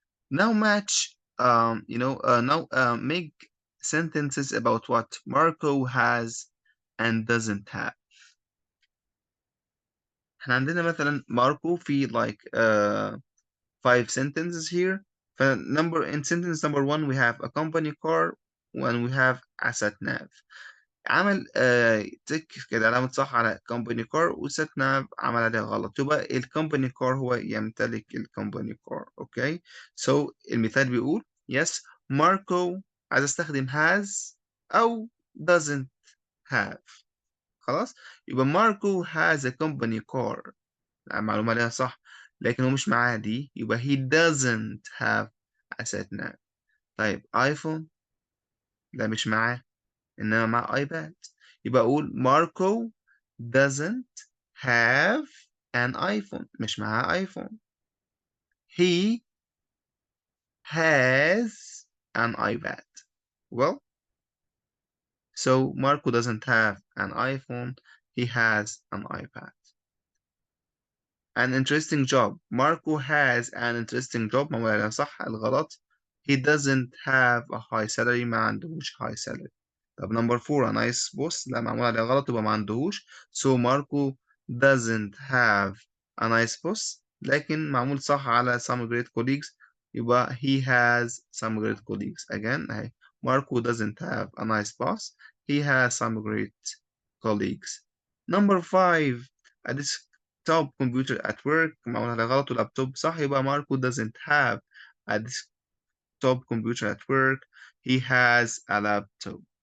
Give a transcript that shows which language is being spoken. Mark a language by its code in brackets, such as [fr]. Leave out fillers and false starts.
[en] Now match now make sentences about what Marco has and doesn't have. [ar] احنا عندنا مثلا Marco في [en] like 5 sentences here. In sentence number 1 we have a company car and we have a sat nav. [ar] عمل تك كده علامة صح على company car وسات ناف عمل عليها غلط، يبقى الكومباني كار هو يمتلك الكومباني كار. اوكي so المثال بيقول yes Marco عايز استخدم has أو doesn't have. خلاص يبقى Marco [en] has a company car، [ar] معلومة عليها صح، لكن هو مش معاه دي، يبقى [en] he doesn't have a sat nav. [ar] طيب ايفون لا مش معاه، إنما مع ايباد، يبقى أقول ماركو [en] doesn't have an iPhone، [ar] مش معاه ايفون. [en] he has an iPad. well so Marco doesn't have an iPhone, he has an iPad. An interesting job. Marco has an interesting job، [ar] ما هو صح الغلط. [en] He doesn't have a high salary، [ar] ما عندهوش [en] high salary. [ar] طب نمبر 4 [en] a nice boss، [ar] لا معمول عليها غلط يبقى ما عندهوش. [en] So Marco doesn't have a nice boss، [ar] لكن معمول صح على [en] some great colleagues، يبقى he has some great colleagues. Again [ar] اهي [en] Marco doesn't have a nice boss، he has some great colleagues. Number 5 a desktop computer at work، [ar] معمول عليها غلط واللابتوب صح، [en] يبقى Marco doesn't have a desktop computer at work، he has a laptop.